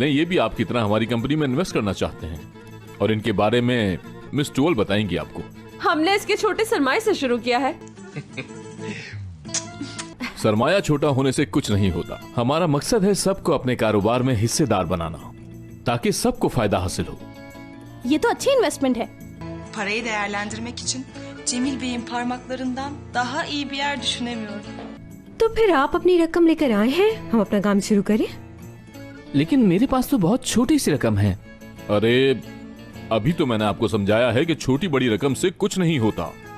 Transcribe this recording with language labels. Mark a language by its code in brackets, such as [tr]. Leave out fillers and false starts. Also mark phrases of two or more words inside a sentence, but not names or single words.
[ur] یہ بھی آپ کی طرح ہماری کمپنی میں انویسٹ کرنا چاہتے ہیں اور ان کے بارے میں مس ٹوال بتائیں گی آپ کو. ہم نے اس کے چھوٹے سرمائے سے شروع کیا ہے. سرمایہ چھوٹا ہونے سے کچھ نہیں ہوتا. ہمارا مقصد ہے سب کو اپنے کاروبار میں حصہ دار بنانا، تاکہ سب کو فائدہ حاصل ہو. یہ تو اچھی انویسٹمنٹ ہے. [tr] Parayı değerlendirmek için Cemil Bey'in parmaklarından daha iyi bir yer düşünemiyorum. [ur] تو پھر آپ اپنی رقم لے کر آئے ہیں، ہم اپنا کام شروع کریں. لیکن میرے پاس تو بہت چھوٹی سی رقم ہے. ارے ابھی تو میں نے آپ کو سمجھایا ہے کہ چھوٹی بڑی رقم سے کچھ نہیں ہوتا.